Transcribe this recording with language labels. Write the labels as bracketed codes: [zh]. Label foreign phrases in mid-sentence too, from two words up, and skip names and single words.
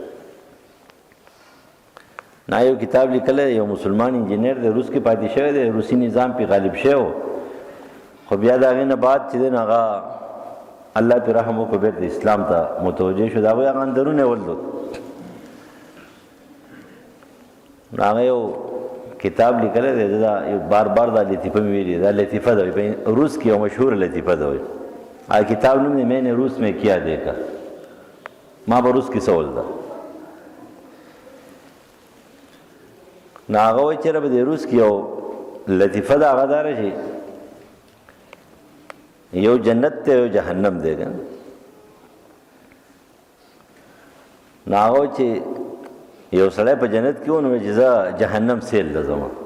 [ps] نا یو کتاب لیکلی یو مسلمان انجینر دی روس کې پاتې شوی دی روسي نظام پې غالب شوی خو بیا د هغې نه بعد چې دی نو هغه الله پې رحم وکړو بېرته اسلام ته متوجه شو د هغوی هغه اندرونه ولدو نو هغه یو کتاب لیکلی دی دا بار بار دا لطیفه مې ویلې دا لطیفه ده روس کې یو مشهوره لطیفه ده کتاب نوم دی [ur] میں نے روس میں کیا دیکھا [ps] ما به روس کې څه ولده نو هغه وایي چېرې به د روس کې یو لطیفه د هغه داره چې یو جنت دی یو جهنم دی که نو هغه وایي چې یو سړی په جنت کې و نو چې زه جهنم سیل ته ځم